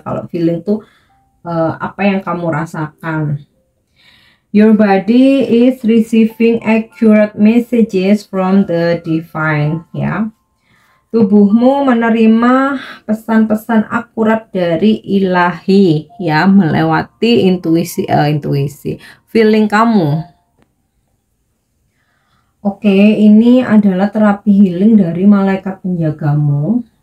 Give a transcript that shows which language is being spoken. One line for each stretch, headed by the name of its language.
Indonesian: Kalau feeling tuh apa yang kamu rasakan.
English: Your body is receiving accurate messages from the divine ya.
Indonesian: Tubuhmu menerima pesan-pesan akurat dari ilahi ya, melewati intuisi feeling kamu. Oke, ini adalah terapi healing dari malaikat penjagamu.